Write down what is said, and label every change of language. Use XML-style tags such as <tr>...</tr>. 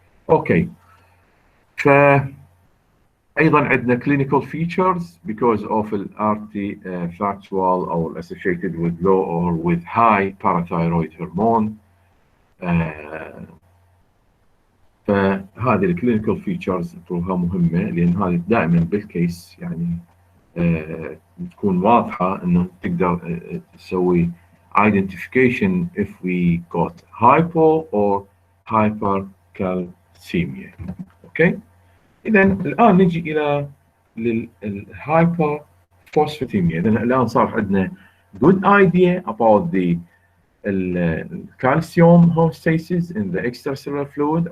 <ar>أوكي، أيضا عندنا</ar> <en>clinical features because of artifactual or associated with low or with high parathyroid hormone.</en> <ar>فهذه الكلينيكال فيتشرز تروها مهمة، لأن هذه دائما بالكيس يعني تكون واضحة إنه تقدر تسوي</ar> <en>identification if we got hypo or hypercalcemia. Okay.</en> <ar>إذا الآن نجي إلى</ar> <en>للهايبر phosphatemia.</en> <ar>إذا الآن صار عندنا</ar> <en>good idea about the الكالسيوم homeostasis in the extracellular fluid.</en>